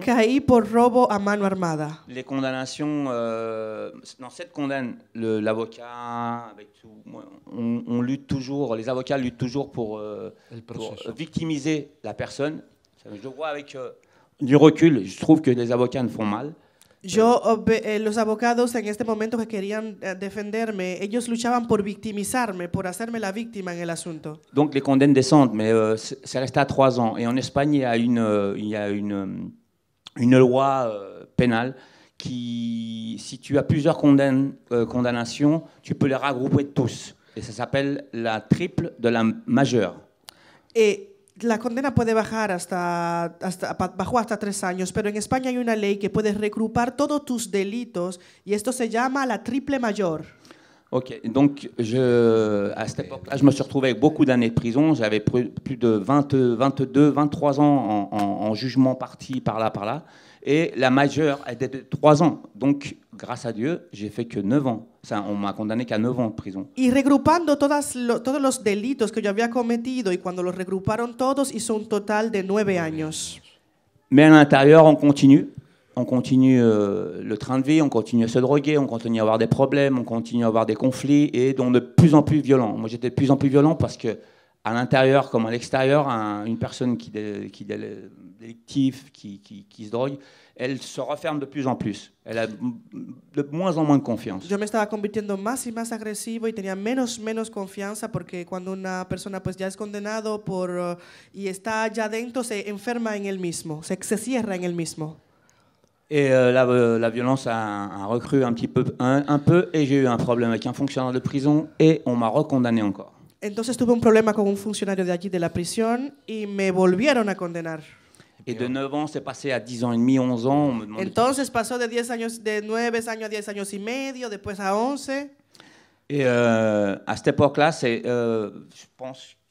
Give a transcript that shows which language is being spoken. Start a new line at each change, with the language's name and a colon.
Spanish: Caí por robo a mano armada.
French: Les condamnations... dans cette condamne, l'avocat, avec tout, on lutte toujours, les avocats luttent toujours pour victimiser la personne. Je vois avec du recul, je trouve que les avocats ne font mal.
Spanish: Los abogados en este momento que querían defenderme, ellos luchaban por victimizarme, por hacerme la víctima en el asunto.
French: Donc les condamnes descendent, mais c'est resté à 3 ans. Et en Espagne, il y a une loi pénale qui, si tu as plusieurs condamnations, tu peux les regrouper tous. Et ça s'appelle la triple de la majeure.
Spanish: Et la condena puede bajar bajó hasta 3 años, pero en España hay una ley que puede regrupar todos tus delitos y esto se llama la triple mayor.
French: Ok, donc à cette époque-là, je me suis retrouvé avec beaucoup d'années de prison. J'avais plus de 22, 23 ans en jugement parti par là. Et la majeure était de 3 ans. Donc, grâce à Dieu, j'ai fait que 9 ans. On m'a condamné qu'à 9 ans de prison.
Spanish: Y regrupando todos los delitos que yo había cometido, y cuando los regruparon todos, hizo un total de 9 años.
French: Mais à l'intérieur, on continue. On continue le train de vie, on continue à se droguer, on continue à avoir des problèmes, on continue à avoir des conflits, et donc de plus en plus violents. Moi, j'étais de plus en plus violent parce que à l'intérieur comme à l'extérieur, une personne qui est délictive, qui se drogue, elle se referme de plus en plus. Elle a de moins en moins de confiance.
Spanish: Yo me estaba convirtiendo más y más agresivo y tenía menos confianza, porque cuando una persona pues ya es condenado y está ya dentro, se enferma en él mismo, se cierra en él mismo.
French: Et la violence a recru un peu, et j'ai eu un problème avec un fonctionnaire de prison et on m'a recondamné encore.
Spanish: Entonces tuve un problema con un funcionario de allí de la prisión y me volvieron a condenar.
French: Et de 9 ans, c'est passé à 10 ans et demi, 11 ans. On me demandait
Spanish: Entonces pasó de 9 años a 10 años y medio, después a 11.
French: Et à cette époque-là, je pense,